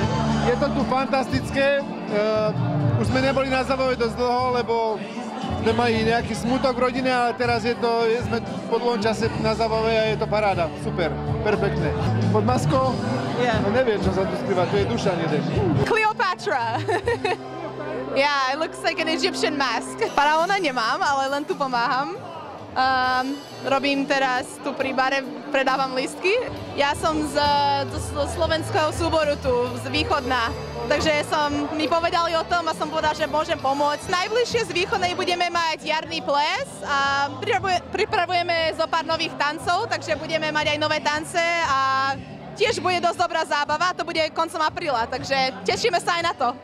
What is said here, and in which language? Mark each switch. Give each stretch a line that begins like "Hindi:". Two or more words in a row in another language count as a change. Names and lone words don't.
Slovak: Je to tu fantastické. Už sme neboli na zábave dosť dlho, lebo sme mali nejaký smutok v rodine, ale teraz sme po dlhom čase na zábave a je to paráda. Super, perfektné. Pod maskou? No neviem, čo sa tu skrýva, tu je Dušan jeden. Cleopatra!
English: Yeah, it looks like an Egyptian mask.
Slovak: Faraóna nemám, ale len tu pomáham. Robím teraz tu pri bare, predávam lístky. Ja som z slovenského súboru tu, z Východná. Takže mi povedali o tom a som povedal, že môžem pomôcť. Najbližšie z Východnej budeme mať jarný ples a pripravujeme zo pár nových tancov, takže budeme mať aj nové tance a tiež bude dosť dobrá zábava, to bude koncom apríla, takže tešíme sa aj na to.